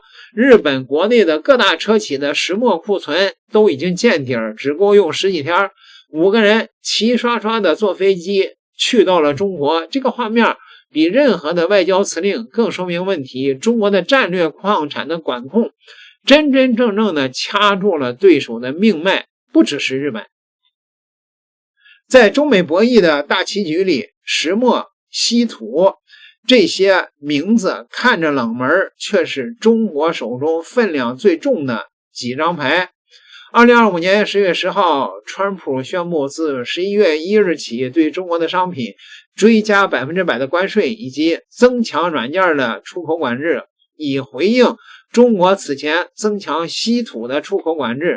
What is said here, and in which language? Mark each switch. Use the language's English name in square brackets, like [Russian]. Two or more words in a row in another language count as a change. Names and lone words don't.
[Chinese] 日本國內的各大車企的石墨庫存都已經見底兒，只夠用10幾天。5個人齊刷刷的坐飛機去到了中國，這個畫面比任何的外交辭令更說明問題。中國的戰略礦產的管控真真正正的掐住了對手的命脈，不只是日本。在中美博弈的大棋局裡，石墨、稀土這些名字看着冷門，卻是中國手中分量最重的幾張牌。2025年10月10號，川普宣布自11月1日起對中國的商品追加100%的關稅，以及增強軟件的出口管制，以回應中國此前增強稀土的出口管制。